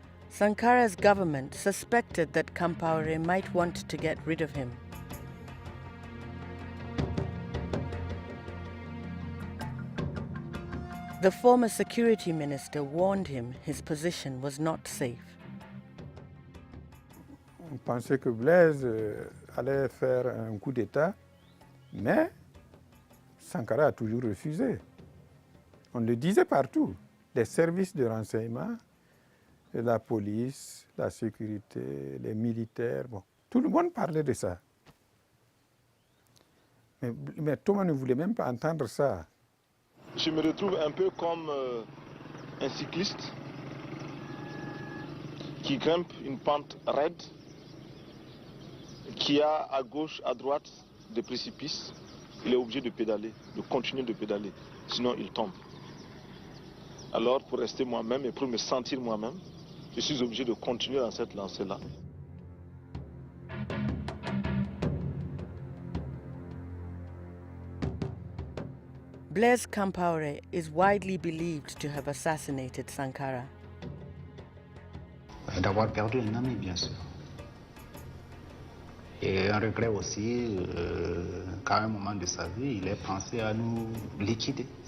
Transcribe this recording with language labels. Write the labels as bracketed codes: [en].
[en] Sankara's government suspected that Compaoré might want to get rid of him. The former security minister warned him his position was not safe. [fr] On pensait que Blaise allait faire un coup d'État, mais Sankara a toujours refusé. On le disait partout, les services de renseignement, la police, la sécurité, les militaires, bon, tout le monde parlait de ça. Mais Thomas ne voulait même pas entendre ça. Je me retrouve un peu comme un cycliste qui grimpe une pente raide, qui a à gauche, à droite des précipices. Il est obligé de pédaler, de continuer de pédaler, sinon il tombe. Alors pour rester moi-même et pour me sentir moi-même, je suis obligé de continuer dans cette lancée-là. [en] Blaise Compaoré is widely believed to have assassinated Sankara. [fr] D'avoir perdu un ami, bien sûr. Et un regret aussi qu'à un moment de sa vie, il ait pensé à nous liquider.